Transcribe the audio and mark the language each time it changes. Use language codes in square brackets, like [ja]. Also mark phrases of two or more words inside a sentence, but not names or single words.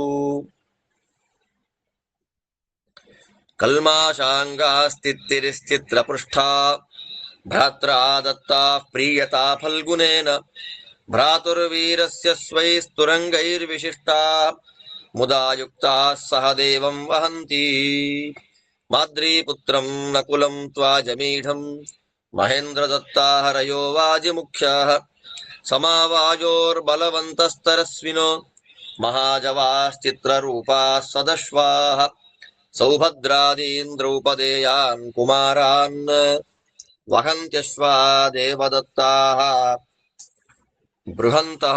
[sa] ಕಲ್ಮಾಶಾಂಗಾಸ್ತಿತ್ತಿರಿಶ್ಚಿತ್ರಪೃಷ್ಠಾ ಭ್ರಾತ್ರಾ ದತ್ತಾಃ ಪ್ರೀಯತಾ ಫಲ್ಗುನೇನ ಭ್ರಾತುರ್ವೀರಸ್ಯ ಸ್ವೈಸ್ತುರಂಗೈರ್ವಿಶಿಷ್ಟಾ ಮುದಾ ಯುಕ್ತಾಃ ಸಹ ದೇವಂ ವಹಂತಿ ಮಾದ್ರೀಪುತ್ರಂ ನಕುಲಂ ತ್ವಾಜಮೀಢಂ ಮಹೇಂದ್ರ ದತ್ತಾ ಹರಯೋ ವಾಜಿಮುಖ್ಯಾಃ ಸಮಾವಾಯೋರ್ಬಲವಂತಸ್ತರಸ್ವಿನೋ ಮಹಾಜವಾಶ್ಚಿತ್ರರೂಪಾಃ ಸದಶ್ವಾಃ ಸೌಭದ್ರಾದೀನ್ ದ್ರೌಪದೇಯಾನ್ ಕುಮಾರಾನ್ ವಹಂತ್ಯಶ್ವಾ ದೇವದತ್ತಾಃ ಬೃಹಂತಃ.